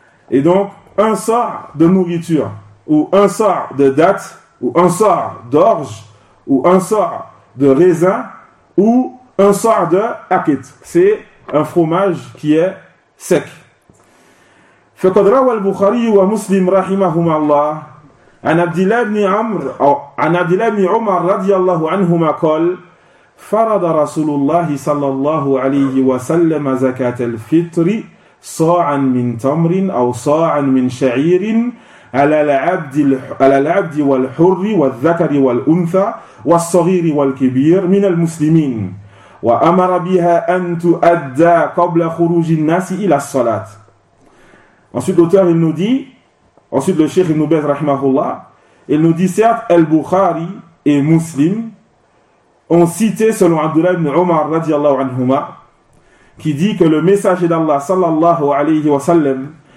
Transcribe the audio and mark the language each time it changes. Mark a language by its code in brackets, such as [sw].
[fr] Et donc, un sa' de nourriture, ou un sa' de dattes, ou un sa' d'orge, ou un sa' de raisin, ou un sa' de akit. C'est un fromage qui est sec. [ar] Faqad rawa al-Bukhari wa Muslim rahimahumallah an Abdillah ibn Umar radiyallahu anhuma qala فرض رسول الله صلى الله عليه وسلم زكاة الفطر صاعا من تمر أو صاعا من شعير على العبد والحر والذكر والأنثى والصغير والكبير من المسلمين وأمر بها أن تؤدى قبل خروج الناس إلى الصلاة. [fr] Ensuite l'auteur il nous dit, ensuite le cheikh Ibn Baz rahimahullah, il nous dit certes Al-Bukhari et Muslim ont cité, selon Abdullah ibn Omar radiallahu anhuma, qui dit que le messager d'Allah sallallahu alayhi wa sallam